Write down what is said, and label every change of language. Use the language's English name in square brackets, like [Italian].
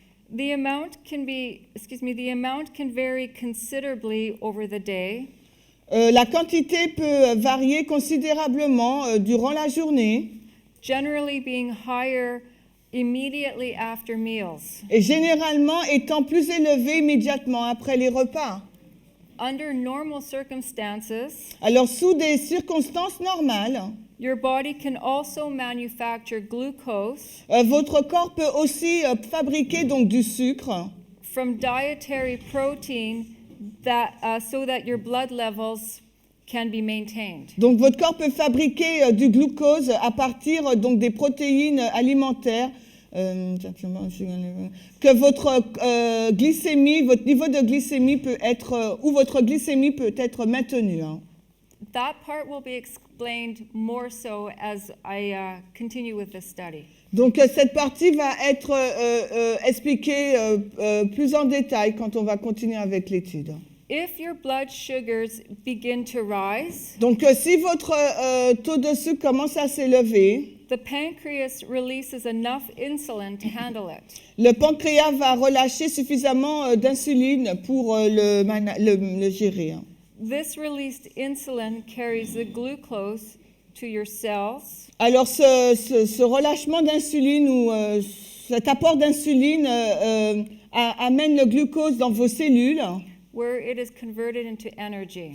[English] The amount can vary considerably over the day, [French] La quantité peut varier considérablement durant la journée [English] generally being higher immediately after meals. [French] et généralement étant plus élevée immédiatement après les repas. [English] Under normal circumstances, [French] Alors, sous des circonstances normales, [English] your body can also manufacture glucose [French] votre corps peut aussi fabriquer donc du sucre [English] from dietary protein so that your blood levels can be maintained. [French] Donc, votre corps peut fabriquer du glucose à partir donc des protéines alimentaires que votre glycémie, votre niveau de glycémie peut être ou votre glycémie peut être maintenu. [English] That part will be explained more so as I continue with this study. [French] Donc, cette partie va être expliquée plus en détail quand on va continuer avec l'étude. [English] If your blood sugars begin to rise, [French] Donc, si votre taux de sucre commence à s'élever, [English] the pancreas releases enough insulin to handle it. [French] le pancréas va relâcher suffisamment d'insuline pour le gérer. [English] This released insulin carries the glucose to your cells, [French] Alors, ce relâchement d'insuline ou cet apport d'insuline amène le glucose dans vos cellules, [English] where it is converted into energy.